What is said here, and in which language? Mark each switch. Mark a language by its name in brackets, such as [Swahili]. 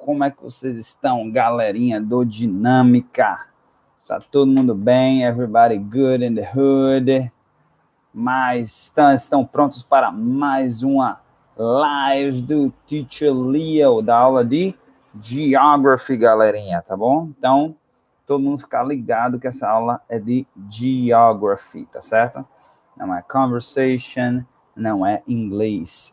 [Portuguese] Como é que vocês estão, galerinha do Dinâmica? Tá todo mundo bem? [English] Everybody good in the hood? [Portuguese] Mas estão prontos para mais uma live do Teacher Leo, da aula de Geography, galerinha, tá bom? Então, todo mundo ficar ligado que essa aula é de Geography, tá certo? Não é conversation, não é inglês.